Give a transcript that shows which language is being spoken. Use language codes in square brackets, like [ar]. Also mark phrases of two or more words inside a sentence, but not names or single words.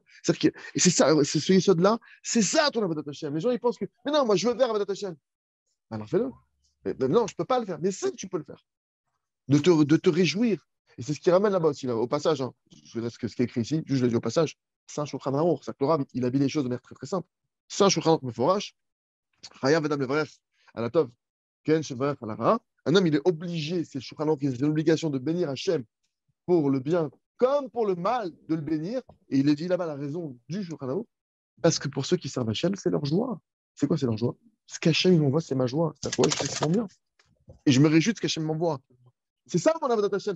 [fr] Et c'est ça, c'est ce Yesod-là, c'est ça ton [he] עבודת השם. [fr] Les gens, ils pensent que, mais non, moi, je veux faire [he] עבודת השם. [fr] Alors fais-le. Mais non, je ne peux pas le faire. Mais si, tu peux le faire. De te réjouir. Et c'est ce qui ramène là-bas aussi, là, au passage. Hein. Je laisse ce qui est écrit ici, je le dis au passage. C'est un Shulchan Aruch. C'est que le Rav, il habille les choses de manière très très simple. C'est un Shulchan Aruch Meforash. [he] חייב אדם לברך על הטוב כן שמברך על הרעה. [fr] Un homme, il est obligé, c'est le Shulchan Aruch, il a l'obligation de bénir Hachem pour le bien comme pour le mal, de le bénir. Et il est dit là-bas la raison du Shulchan Aruch. Parce que pour ceux qui servent Hachem, c'est leur joie. C'est quoi, c'est leur joie? Ce qu'Hachem m'envoie, c'est ma joie. C'est quoi? Je sais que c'est mon bien. Et je me réjouis de ce qu'Hachem m'envoie. C'est ça mon [he] עבודת השם.